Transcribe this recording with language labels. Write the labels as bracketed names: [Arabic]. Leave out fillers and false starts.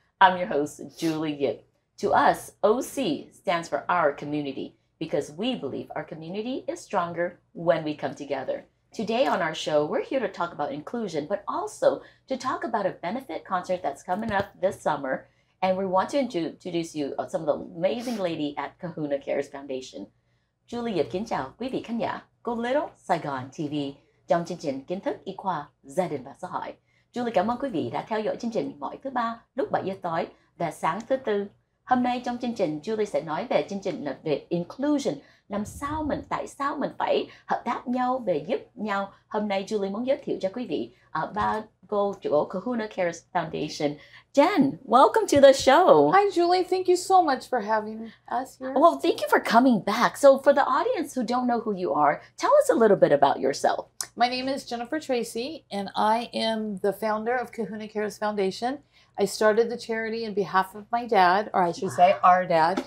[English] I'm your host, Julie Yip. To us, OC stands for our community because we believe our community is stronger when we come together. Today on our show, we're here to talk about inclusion, but also to talk about a benefit concert that's coming up this summer. And we want to introduce you some of the amazing lady at Kahuna Cares Foundation. [Vietnamese] Julie Yip kính chào quý vị khán giả của Little Saigon TV trong chương trình Kiến thức Y khoa, Gia đình và Xã hội. Julie cảm ơn quý vị đã theo dõi chương trình mỗi thứ ba lúc 7 giờ tối và sáng thứ tư. Hôm nay trong chương trình, Julie sẽ nói về chương trình là về inclusion, tại sao mình phải hợp tác nhau về giúp nhau. Hôm nay Julie muốn giới thiệu cho quý vị ba cô chỗ Kahuna Cares Foundation. [English] Jen, welcome to the show. Hi, Julie. Thank you so much for having us here. Well, thank you for coming back. So for the audience who don't know who you are, tell us a little bit about yourself. My name is Jennifer Tracy, and I am the founder of Kahuna Cares Foundation. I started the charity on behalf of my dad, or I should say our dad.